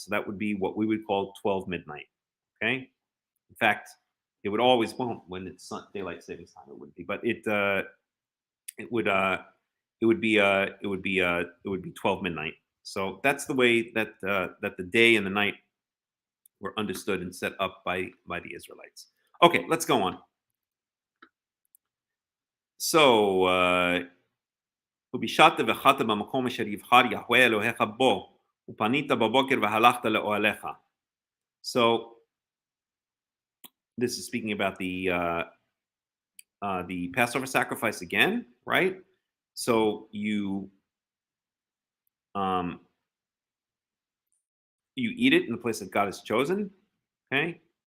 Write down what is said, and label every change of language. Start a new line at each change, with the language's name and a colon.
English: So that would be what we would call 12 midnight, okay? In fact, it would always, well, when it's daylight savings time, it would be, but it would be 12 midnight. So that's the way that the day and the night were understood and set up by the Israelites. Okay, let's go on.
Hebrew: So, ובשעת ובחרת במקום אשר יבחר יהוה אלוהיך בו, ופנית בבוקר והלכת לאוהליך.
English: So, this is speaking about the Passover sacrifice again, right? So you eat it in the place that God has chosen, okay?